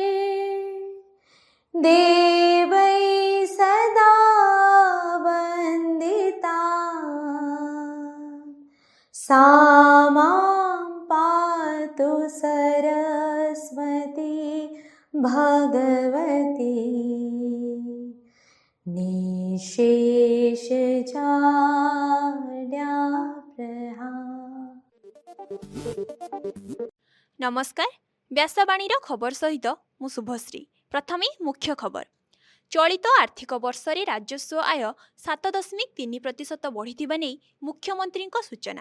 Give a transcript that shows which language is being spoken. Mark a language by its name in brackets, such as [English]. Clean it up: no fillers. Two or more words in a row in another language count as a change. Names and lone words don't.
[Sanskrit] देवै सदा वन्दिता। सा मां पातु सरस्वती भगवती। निशेष [Odia] ନମସ୍କାର, ବ୍ୟାସବାଣୀର ଖବର ସହିତ ମୁଁ ଶୁଭଶ୍ରୀ। ପ୍ରଥମେ ମୁଖ୍ୟ ଖବର। ଚଳିତ ଆର୍ଥିକ ବର୍ଷ ରେ ରାଜସ୍ୱ ଆୟ 7.3% ବଢ଼ିଥିବା ନେଇ ମୁଖ୍ୟମନ୍ତ୍ରୀ ସୂଚନା।